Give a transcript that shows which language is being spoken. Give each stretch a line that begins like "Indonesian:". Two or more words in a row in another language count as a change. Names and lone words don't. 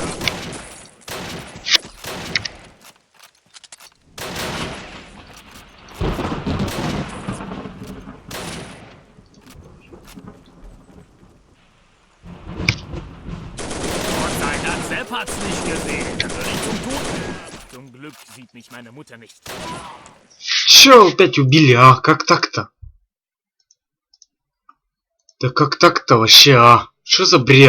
German: Sepp hat's nicht gesehen. Dann würde ich zum Tod. Zum Glück sieht mich meine Mutter nicht.
Russian: Чё опять убили, а? Как так-то? Да как так-то вообще, а? Что за бред?